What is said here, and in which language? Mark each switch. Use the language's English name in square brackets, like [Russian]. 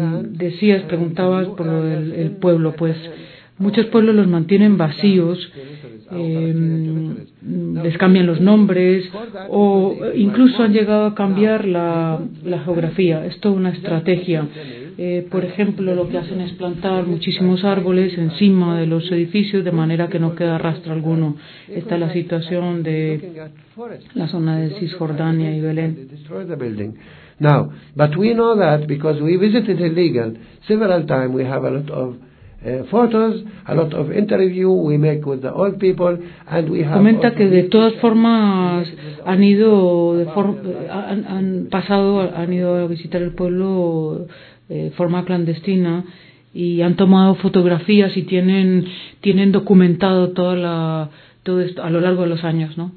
[Spanish] Decías, preguntabas por lo del pueblo, pues muchos pueblos los mantienen vacíos, les cambian los nombres o incluso han llegado a cambiar la geografía. Es toda una estrategia. Por ejemplo, lo que hacen es plantar muchísimos árboles encima de los edificios de manera que no queda rastro alguno. Esta es la situación de la zona de Cisjordania y Belén. [English] Now, but we know that because we visited illegal several times. We have a lot of photos, a lot of interview we make with the old people, and we have. [Spanish] Comenta que de todas formas han ido, han ido a visitar el pueblo forma clandestina y han tomado fotografías y tienen documentado todo esto a lo largo de los años, ¿no?